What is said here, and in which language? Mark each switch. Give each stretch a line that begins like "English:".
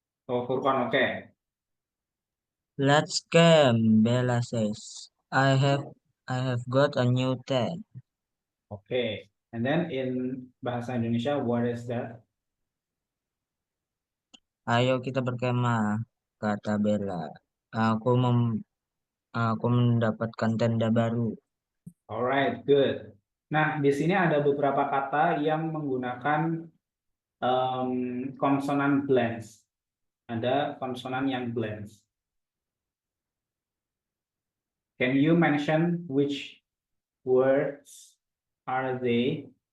Indonesian: Oh, Furqan, oke.
English: Let's camp, Bella says. I have got a new tent.
Indonesian: Oke.
English: And then in bahasa Indonesia, what is that?
Indonesian: Ayo kita berkemah, kata Bella. Aku mendapatkan tenda baru.
English: Alright, good.
Indonesian: Nah, di sini ada beberapa kata yang menggunakan konsonan blends. Ada konsonan yang blends.
English: Can you mention which words are they?